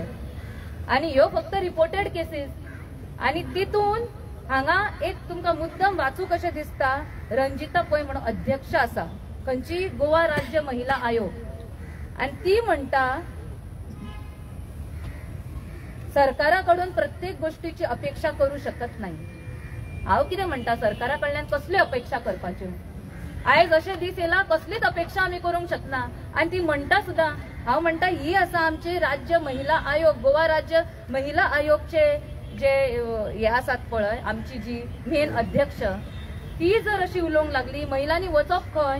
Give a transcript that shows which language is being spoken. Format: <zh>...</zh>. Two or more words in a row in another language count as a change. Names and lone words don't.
<kok>आणि ह्यो फक्त रिपोर्टेड केसेस. आणि तितून हांगा एक तुमकां मुद्दम वाचूक कशें दिसता, रंजिता पै म्हणून अध्यक्ष आसा खंयची गोवा राज्य महिला आयोग, आणि ती म्हणटा</kok> <mr>सरकाराकडून प्रत्येक गोष्टीची अपेक्षा करू शकत नाही.</mr> <kok>हांव कितें म्हणटा, सरकारा कडल्यान कसल्यो अपेक्षा करपाच्यो? आयज अशें दीस येयला कसलीच अपेक्षा आमी करूंक शकना. आणि ती म्हणटा सुद्धा, हांव म्हणटा ही आसा आमची राज्य महिला आयोग, गोवा राज्य महिला आयोगचे जे हे आसात पळय आमची जी मेन अध्यक्ष, ती जर अशी उलोवंक लागली महिलांनी वचप खंय?</kok>